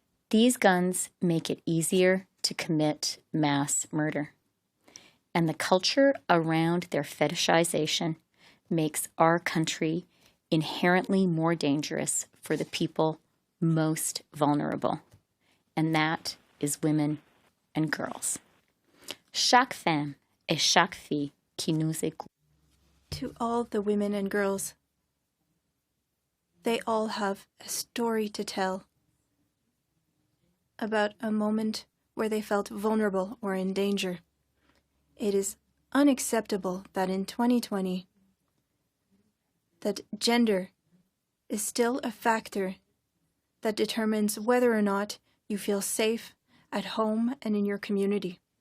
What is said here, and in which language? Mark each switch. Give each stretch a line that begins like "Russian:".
English: These guns make it easier to commit mass murder, and the culture around their fetishization makes our country inherently more dangerous for the people most vulnerable, and that is women and girls.
French: Chaque femme et chaque fille qui nous écoute.
English: To all the women and girls, they all have a story to tell about a moment where they felt vulnerable or in danger. It is unacceptable that in 2020, that gender is still a factor that determines whether or not you feel safe at home and in your community.